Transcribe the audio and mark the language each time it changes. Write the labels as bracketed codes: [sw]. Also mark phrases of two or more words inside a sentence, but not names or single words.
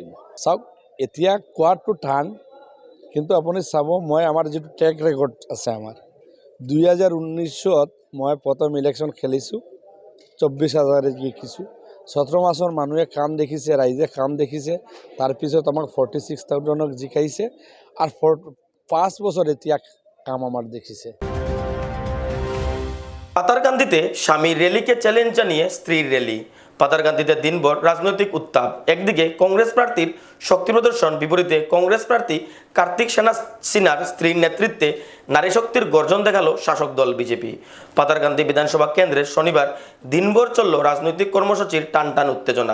[as] চাওক, এতিয়া কোৱাটো টান, কিন্তু আপুনি চাব মই আমাৰ যিটো [en] track record [as] আছে, আমাৰ 2019-ত মই প্ৰথম ইলেকশ্যন খেলিছোঁ, 24,000 জিকিছোঁ। 17 মাসৰ মানুহে কাম দেখিছে, ৰাইজে কাম দেখিছে, তাৰপিছত আমাক 46,000ক জিকাইছে। আৰু 5 বছৰ এতিয়া কাম আমার দেখিছে। [bn] পাতারকান্দিতে স্বামীর র্যালিকে চ্যালেঞ্জ জানিয়ে স্ত্রীর র্যালি। পাতারকান্দিতে দিনভর রাজনৈতিক উত্তাপ। একদিকে কংগ্রেস প্রার্থীর শক্তি প্রদর্শন, বিপরীতে কংগ্রেস প্রার্থী কার্তিক সিনহার স্ত্রীর নেতৃত্বে নারী শক্তির গর্জন দেখালো শাসক দল বিজেপি। পাতারকান্দি বিধানসভা কেন্দ্রে শনিবার দিনভর চলল রাজনৈতিক কর্মসূচির টানটান উত্তেজনা।